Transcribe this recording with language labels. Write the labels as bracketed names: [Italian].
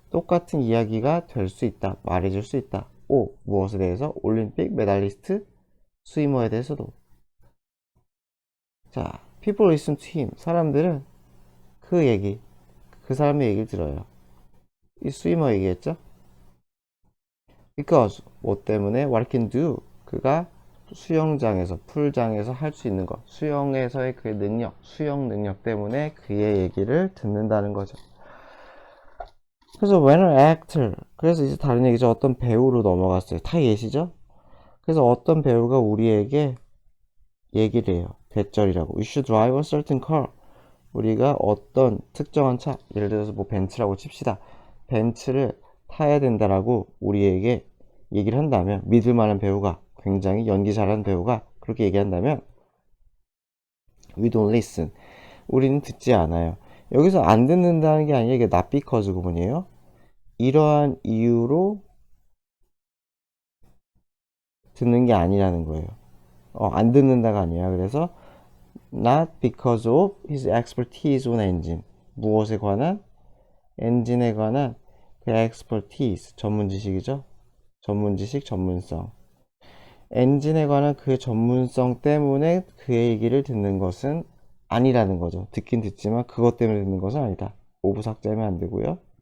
[Korean] 똑같은 이야기가 될 수 있다. 말해줄 수 있다. 오, 무엇에 대해서? 올림픽 메달리스트 스위머에 대해서도. [English] 자, people listen to him. [Korean] 사람들은 그 얘기, 그 사람의 얘기를 들어요. 이 스위머 얘기했죠? [English] Because [Korean] 뭐 때문에 [English] what he can do. [Korean] 그가 수영장에서, 풀장에서 할 수 있는 것. 수영에서의 그의 능력, 수영 능력 때문에 그의 얘기를 듣는다는 거죠. 그래서 [English] when an actor, [Korean] 그래서 이제 다른 얘기죠. 어떤 배우로 넘어갔어요. 다 예시죠? 그래서 어떤 배우가 우리에게 얘기를 해요. 대절이라고. [English] You should drive a certain car. [Korean] 우리가 어떤 특정한 차, 예를 들어서 뭐 벤츠라고 칩시다. 벤츠를 타야 된다라고 우리에게 얘기를 한다면, 믿을 만한 배우가, 굉장히 연기 잘하는 배우가 그렇게 얘기한다면 [English] we don't listen. [Korean] 우리는 듣지 않아요. 여기서 안 듣는다는 게 아니라 이게 [English] not because [Korean] 구문이에요. 이러한 이유로 듣는 게 아니라는 거예요. 안 듣는다가 아니라 그래서 [English] not because of his expertise on engine. [Korean] 무엇에 관한? 엔진에 관한 그 expertise. 전문 지식이죠. 전문 지식, 전문성. 엔진에 관한 그 전문성 때문에 그의 얘기를 듣는 것은 아니라는 거죠. 듣긴 듣지만 그것 때문에 듣는 것은 아니다. 오브 삭제하면 안 되고요.